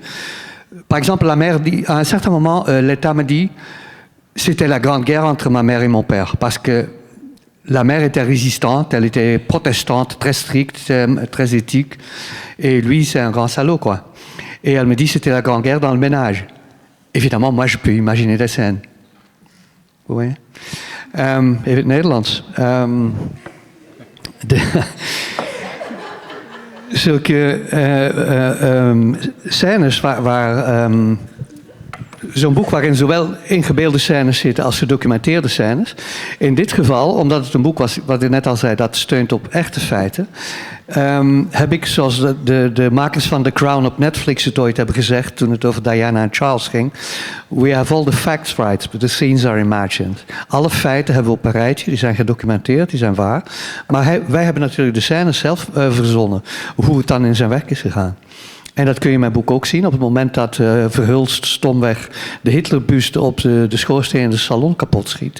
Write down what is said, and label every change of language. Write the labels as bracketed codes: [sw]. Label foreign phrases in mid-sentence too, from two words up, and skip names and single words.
[fr] Par exemple, la mère dit, à un certain moment, l'État me dit, c'était la grande guerre entre ma mère et mon père, parce que la mère était résistante, elle était protestante, très stricte, très éthique, et lui, c'est un grand salaud, quoi. Et elle me dit, c'était la grande guerre dans le ménage. Évidemment, moi, je peux imaginer des scènes. Oui. [nl] Even het Nederlands. Zulke scènes waar zo'n boek waarin zowel ingebeelde scènes zitten als gedocumenteerde scènes. In dit geval, omdat het een boek was, wat ik net al zei, dat steunt op echte feiten, heb ik, zoals de makers van The Crown op Netflix het ooit hebben gezegd toen het over Diana en Charles ging, [en] we have all the facts right, but the scenes are imagined. [nl] Alle feiten hebben we op een rijtje, die zijn gedocumenteerd, die zijn waar. Maar wij hebben natuurlijk de scènes zelf verzonnen, hoe het dan in zijn werk is gegaan. En dat kun je in mijn boek ook zien. Op het moment dat Verhulst stomweg de Hitlerbuste op de schoorsteen in de salon kapot schiet.